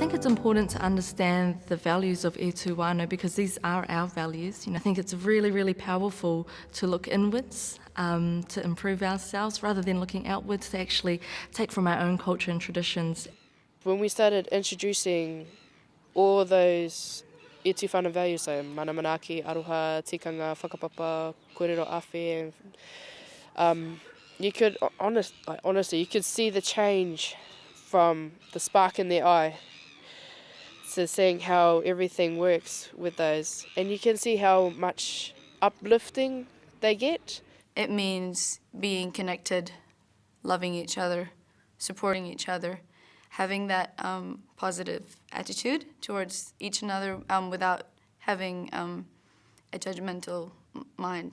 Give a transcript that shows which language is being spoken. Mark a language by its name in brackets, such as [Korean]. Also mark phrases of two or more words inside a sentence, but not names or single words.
[English] important to understand the values of E Tū Whānau because these are our values. I think it's really, really powerful to look inwards, to improve ourselves, rather than looking outwards, to actually take from our own culture and traditions. When we started introducing all those E Tū Whānau values, so [Māori] manaaki, aroha, tikanga, whakapapa, kōrero, awhi, [English] you could, honestly, you could see the change from the spark in their eye to seeing how everything works with those. And you can see how much uplifting they get. It means being connected, loving each other, supporting each other, having that positive attitude towards each another without having a judgmental mind.